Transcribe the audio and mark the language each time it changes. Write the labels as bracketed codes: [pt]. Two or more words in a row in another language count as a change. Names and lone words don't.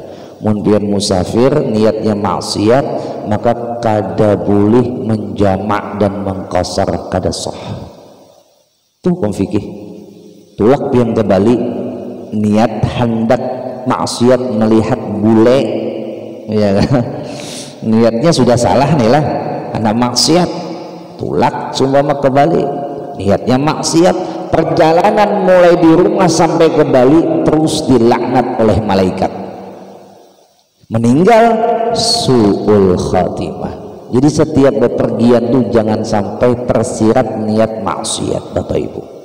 [bjn] Mun pian [id] musafir niatnya maksiat, maka kada boleh menjamak dan mengqasar, kada sah. Itu hukum fikih. [bjn] Tulak pian [id] ke Bali niat hendak maksiat melihat bule, ya kan? Niatnya sudah salah nih lah, hendak maksiat. Tulak sumpama ke Bali niatnya maksiat, perjalanan mulai di rumah sampai ke Bali terus dilaknat oleh malaikat, meninggal [ar] su'ul khatimah. [id] Jadi setiap bepergian tuh jangan sampai tersirat niat maksiat Bapak Ibu.